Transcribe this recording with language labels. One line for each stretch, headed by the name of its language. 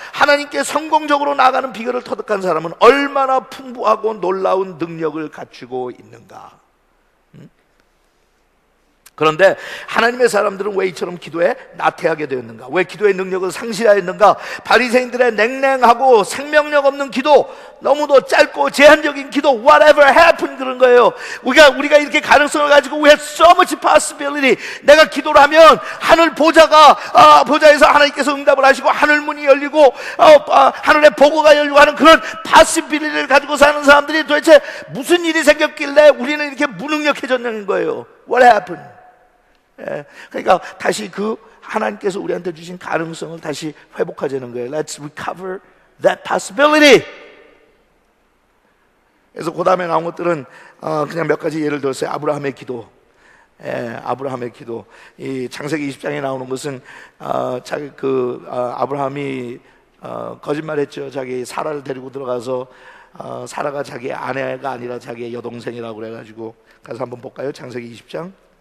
Korean: 하나님께 성공적으로 나아가는 비결을 터득한 사람은 얼마나 풍부하고 놀라운 능력을 갖추고 있는가. 그런데 하나님의 사람들은 왜 이처럼 기도에 나태하게 되었는가? 왜 기도의 능력을 상실하였는가? 바리새인들의 냉랭하고 생명력 없는 기도, 너무도 짧고 제한적인 기도,
English: whatever happened,
Korean: 그런 거예요. 우리가 이렇게 가능성을 가지고
English: we have so much possibility.
Korean: 내가 기도를 하면 하늘 보좌에서 하나님께서 응답을 하시고 하늘 문이 열리고 하늘의 보고가 열리고 하는 그런 possibility를 가지고 사는 사람들이 도대체 무슨 일이 생겼길래 우리는 이렇게 무능력해졌냐는 거예요.
English: What happened?
Korean: 그러니까 다시 그 하나님께서 우리한테 주신 가능성을 다시 회복하자는 거예요.
English: Let's recover that possibility.
Korean: 그래서 그 다음에 나온 것들은 그냥 몇 가지 예를 들었어요. 아브라함의 기도. 아브라함의 기도. 이 창세기 20장에 나오는 것은 아브라함이 거짓말했죠. 자기 사라를 데리고 들어가서 사라가 자기 아내가 아니라 자기의 여동생이라고 그래가지고 가서 한번 볼까요? 창세기 20장.